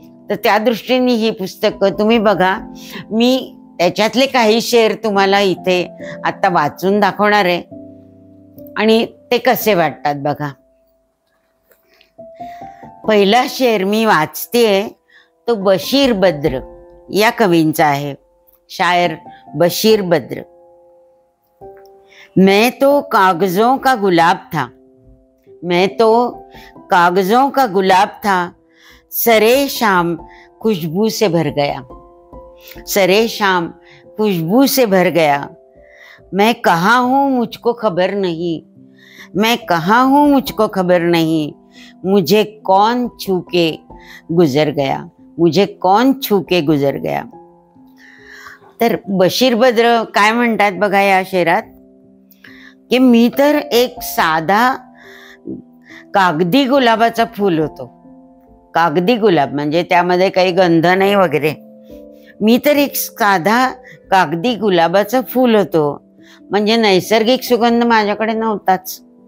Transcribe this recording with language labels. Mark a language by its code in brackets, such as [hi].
[mr] तर त्या दृष्टीने ही पुस्तकं तुम्ही बघा. मी त्याच्यातले काही शेर तुम्हाला इथे आता वाचून दाखवणार आहे आणि ते कसे वाटतात बघा. पहिला शेर मी वाचतेय तो बशीर बद्र या कवींचा आहे. शायर बशीर बद्र. [hi] मैं तो कागजों का गुलाब था, मैं तो कागजों का गुलाब था, सरे शाम खुशबू से भर गया, सरे शाम खुशबू से भर गया. मैं कहाँ हूँ मुझको खबर नहीं, मैं कहाँ हूँ मुझको खबर नहीं, मुझे कौन छू के गुजर गया, मुझे कौन छू के गुजर गया. [mr] तर बशीर बद्र काय म्हणतात बघा या शेरात की मी तर एक साधा कागदी गुलाबाचा फूल होतो. कागदी गुलाब म्हणजे त्यामध्ये काही गंध नाही वगैरे. मी तर एक साधा कागदी गुलाबाचं फूल होतो, म्हणजे नैसर्गिक सुगंध माझ्याकडे नव्हताच.